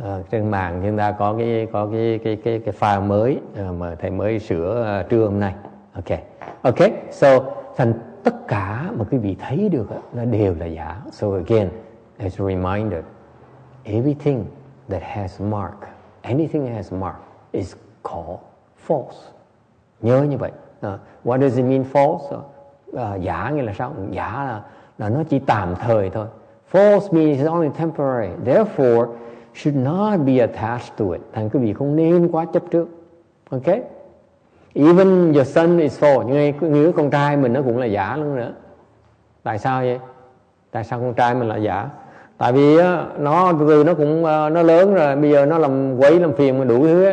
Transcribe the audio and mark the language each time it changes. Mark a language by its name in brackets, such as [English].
[Vietnamese] Trên mạng chúng ta có cái file mới mà thầy mới sửa trưa hôm nay. [English] Okay, so [Vietnamese] thành tất cả mà quý vị thấy được nó đều là giả. [English] So again, as a reminder, everything that has mark, anything that has mark is called false. [Vietnamese] Nhớ như vậy. [English] What does it mean false? [Vietnamese] Giả nghĩa là sao? Giả là nó chỉ tạm thời thôi. [English] False means it's only temporary. Therefore, should not be attached to it. [Vietnamese] Thành quý vị không nên quá chấp trước. [English] Okay? Even your son is false. [Vietnamese] Nhưng đứa con trai mình nó cũng là giả luôn nữa. Tại sao vậy? Tại sao con trai mình là giả? Tại vì nó cũng nó lớn rồi, bây giờ nó làm quấy làm phiền mà đủ thứ.